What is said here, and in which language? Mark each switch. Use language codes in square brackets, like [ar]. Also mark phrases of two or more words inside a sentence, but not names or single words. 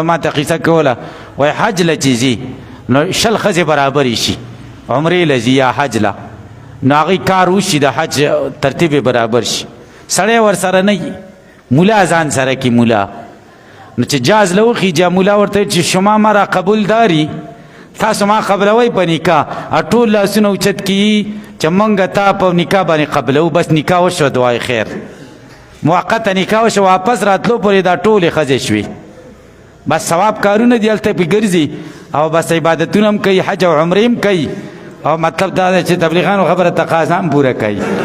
[ps] ما ته قصه کوله وایي حج له چې ځي نو 10 ښځې برابرې شي عمرې له ځي یا حج له نو هغې کار وشي د حج ترتیب برابر شي سړی ورسره نه وي مولا ځان سره کی مولا نو چې جاز له وخیجه مولا ورته چې [fa] شما مرا قبول داری [ps] تاسو ما قبلوئ په نکاح ټول لاسونه اوچت کیي چې موږ تا په نکاح باندې قبلو بس نکاح وشوه دعای خیر موقته نکاح وشوه واپس راتلو پورې دا ټولې ښځې شوې بس ثواب کارونه دي هلته پې ګرځي او بس عبادتونه هم کوي حج او عمرې هم کوي او مطلب دا دی چې تبلیغانو خبره تقاضا هم پوره کوي